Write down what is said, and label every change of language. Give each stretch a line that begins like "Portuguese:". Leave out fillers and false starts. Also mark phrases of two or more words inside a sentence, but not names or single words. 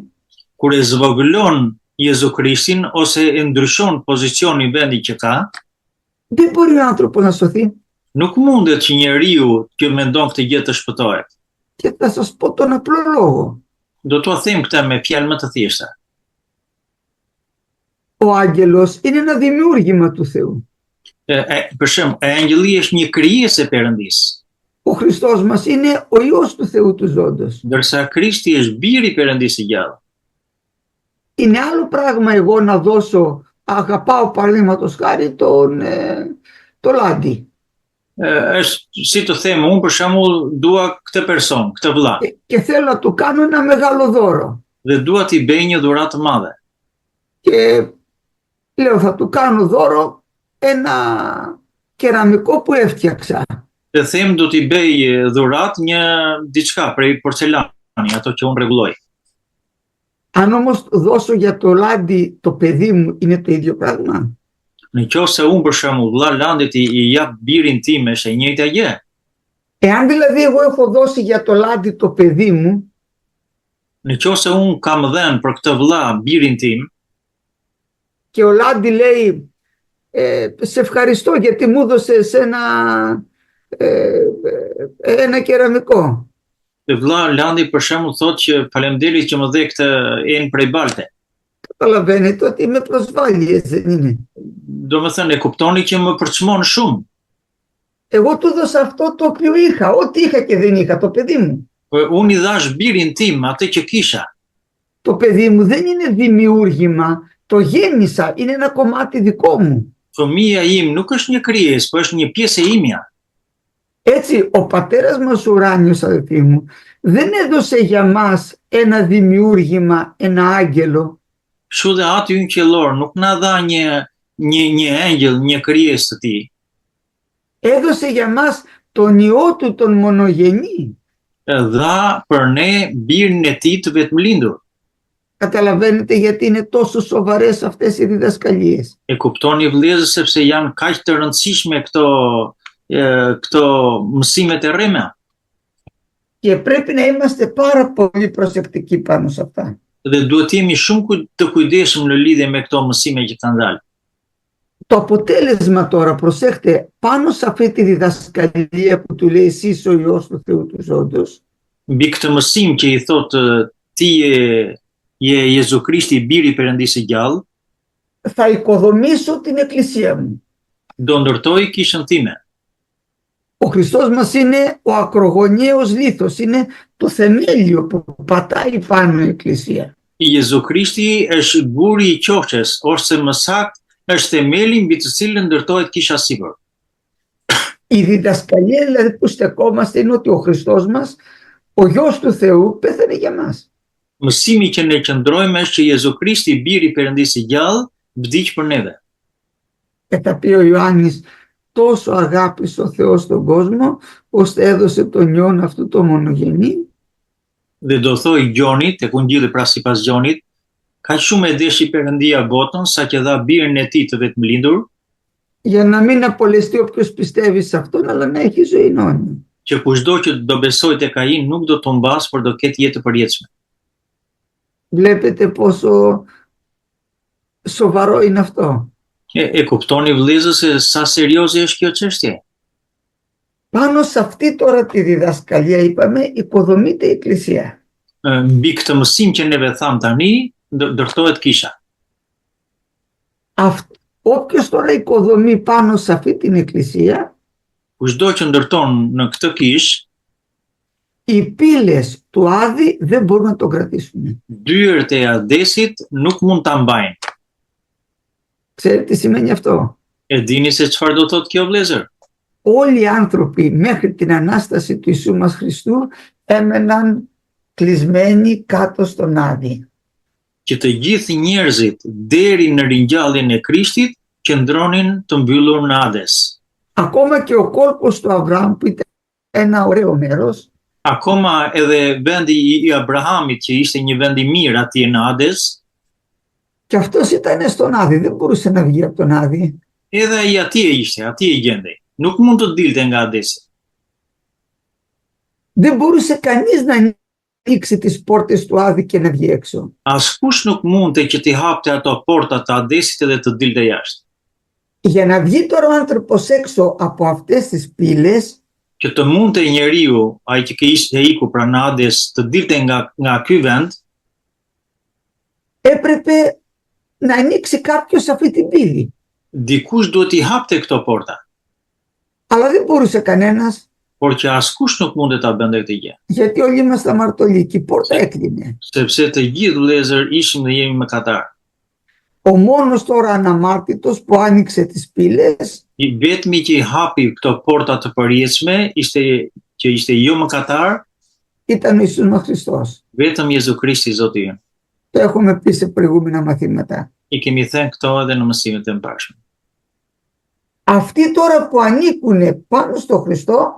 Albanian: Kur e zvogëlon Jezu Krishtin ose e ndryshon pozicionin vendi që ka,
Greek: δεν μπορεί ο άνθρωπος να σωθεί.
Albanian: nuk mundet që njeriu që mendon këtë gjë të shpëtohet.
Greek: Και θα σας πω τον απλό λόγο.
Albanian: Do t'ua them këtë me fjalë më të thjeshta.
Greek: Ο άγγελος είναι ένα δημιούργημα του Θεού.
Albanian: Për shembull, angjëlli është një krijesë e Perëndisë,
Greek: Ο Χριστός μας είναι ο Υιός του Θεού του ζώντος.
Albanian: ndërsa Krishti është biri I Perëndisë së gjallë.
Greek: Είναι άλλο πράγμα εγώ να δώσω, αγαπάω παραδείγματος χάρη το Λάντι.
Albanian: Është si të them unë për shembull dua këtë person, këtë vëlla,
Greek: Και θέλω να του κάνω ένα μεγάλο δώρο.
Albanian: dhe dua t'i bëj një dhuratë të madhe.
Greek: Και λέω θα του κάνω δώρο ένα κεραμικό που έφτιαξα.
Albanian: Dhe them do t'i bëj dhuratë diçka prej porcelani, ato që unë rregulloj.
Greek: Αν όμως δώσω για το Λάντι το παιδί μου, είναι το ίδιο πράγμα?
Albanian: Në qoftë se unë për shembull vëlla Landit I jap birin tim është e njëjta gjë.
Greek: Εάν δηλαδή εγώ έχω δώσει για το Λάντι το παιδί μου,
Albanian: Në qoftë se unë kam dhënë për këtë vëlla birin tim,
Greek: και ο Λάντι λέει σε ευχαριστώ γιατί μου έδωσες ένα κεραμικό.
Albanian: Dhe vlla Landi për shembull thotë që faleminderit që më dhe këtë enë prej balte.
Greek: Καταλαβαίνετε ότι με προσβάλλει, δεν είναι.
Albanian: Do me thënë, e kuptoni që më përçmon shumë.
Greek: Εγώ του δώσα αυτό το οποίο είχα, ό,τι είχα και δεν είχα, το παιδί μου.
Albanian: Unë i dhash birin tim atë që kisha.
Greek: Το παιδί μου δεν είναι δημιούργημα, το γέννησα, είναι ένα κομμάτι δικό μου.
Albanian: Fëmia im nuk është një krijesë, por është një pjesë e imja.
Greek: Έτσι, ο πατέρας μας ουράνιος, αδελφοί μου, δεν έδωσε για μας ένα δημιούργημα, ένα άγγελο.
Albanian: Kështu dhe Ati ynë qiellor nuk na dha një engjëll, një krijesë të tij.
Greek: Έδωσε για μας τον Υιό του τον μονογενή.
Albanian: Dha për ne birin e tij të vetmlindur.
Greek: Καταλαβαίνετε γιατί είναι τόσο σοβαρές αυτές οι διδασκαλίες.
Albanian: E kuptoni vëllezër sepse janë kaq të rëndësishme këto mësimet e rrema.
Greek: Και πρέπει να είμαστε πάρα πολύ προσεκτικοί πάνω σε αυτά.
Albanian: Dhe duhet jemi shumë të kujdesshëm në lidhje me këto mësime që kanë dalë.
Greek: Το αποτέλεσμα τώρα, προσέχτε, πάνω σε αυτή τη διδασκαλία που του λέει εσείς ο Υιός του Θεού του Ζώντος,
Albanian: Mbi këtë mësim që i thotë ti je Jezu Krishti, biri i Perëndisë së gjallë,
Greek: θα οικοδομήσω την εκκλησία μου.
Albanian: do ndërtoj kishën time.
Greek: Ο Χριστός μας είναι ο ακρογωνιαίος λίθος, είναι το θεμέλιο που πατάει πάνω η εκκλησία.
Albanian: I Jezu Krishti është guri i qoqes, ose më saktë është themeli mbi të cilën ndërtohet kisha sipër.
Greek: Η διδασκαλία δηλαδή που στεκόμαστε είναι ότι ο Χριστός μας, ο Γιος του Θεού, πέθανε για μας.
Albanian: Mësimi që ne qëndrojmë është që Jezu Krishti, biri i Perëndisë së gjallë, vdiq për neve.
Greek: Και θα πει ο Ιωάννης, τόσο αγάπησε ο Θεός τον κόσμο, ώστε έδωσε τον Υιόν αυτού το μονογενή.
Albanian: Dhe do thoi Gjoni, tek Ungjilli pra sipas Gjonit, kaq shumë e deshi Perëndia botën sa që dha birin e tij të vetmlindur,
Greek: Για να μην απολεστεί όποιος πιστεύει σε αυτόν, αλλά να έχει ζωή αιώνια.
Albanian: që kushdo që do besoj tek ai nuk do të humbas, por do ketë jetë të përjetshme.
Greek: Βλέπετε πόσο σοβαρό είναι αυτό.
Albanian: E kuptoni vëllezër se sa serioze është kjo çështje.
Greek: Πάνω σε αυτή τώρα τη διδασκαλία, είπαμε, οικοδομείται η εκκλησία.
Albanian: Mbi këtë mësim që neve tham tani, ndërtohet kisha.
Greek: Όποιος τώρα οικοδομεί πάνω σε αυτή την εκκλησία,
Albanian: Kushdo që ndërton në këtë kishë,
Greek: οι πύλες του Άδη δεν μπορούν να τον κρατήσουν.
Albanian: dyert e Adesit nuk mund ta mbajnë.
Greek: Ξέρετε τι σημαίνει αυτό?
Albanian: E dini se çfarë do thotë kjo vëllezër?
Greek: Όλοι οι άνθρωποι μέχρι την Ανάσταση του Ιησού μας Χριστού έμεναν κλεισμένοι κάτω στον Άδη.
Albanian: Që të gjithë njerëzit deri në ringjalljen e Krishtit qëndronin të mbyllur në Hades.
Greek: Ακόμα και ο κόλπος του Αβραάμ που ήταν ένα ωραίο μέρος,
Albanian: Akoma edhe vendi i Abrahamit që ishte një vend i mirë atje në Hades,
Greek: και αυτός ήταν στον Άδη, δεν μπορούσε να βγει από τον Άδη.
Albanian: edhe ai atje ishte, atje i gjendej. Nuk mund të dilte nga Hadesi.
Greek: Δεν μπορούσε κανείς να ανοίξει τις πόρτες του Άδη και να βγει έξω.
Albanian: Askush nuk mundte që t'i hapte ato portat të Hadesit edhe të dilte jashtë.
Greek: Για να βγει τώρα ο άνθρωπος έξω από αυτές τις πύλες,
Albanian: Që të mundte njeriu, ai që ishte ikur pra në Hades, të dilte nga ky vend,
Greek: έπρεπε να ανοίξει κάποιος αυτή την πύλη.
Albanian: dikush duhet i hapte këto porta.
Greek: Αλλά δεν μπορούσε κανένας,
Albanian: Por që askush nuk mundet ta bënte këtë gjë.
Greek: γιατί όλοι είμαστε αμαρτωλοί και η πόρτα έκλεινε.
Albanian: Sepse të gjithë vëllezër ishim dhe jemi mëkatar.
Greek: Ο μόνος τώρα αναμάρτητος που άνοιξε τις πύλες
Albanian: I vetmi që i hapi këto porta të përjetshme që ishte jo mëkatar,
Greek: ήταν ο Ιησούς μας Χριστός.
Albanian: vetëm Jezu Krishti Zoti ynë.
Greek: Το έχουμε πει σε προηγούμενα μαθήματα.
Albanian: I kemi thënë këto edhe në mësimet e mbarshme.
Greek: Αυτοί τώρα που ανήκουν πάνω στο Χριστό,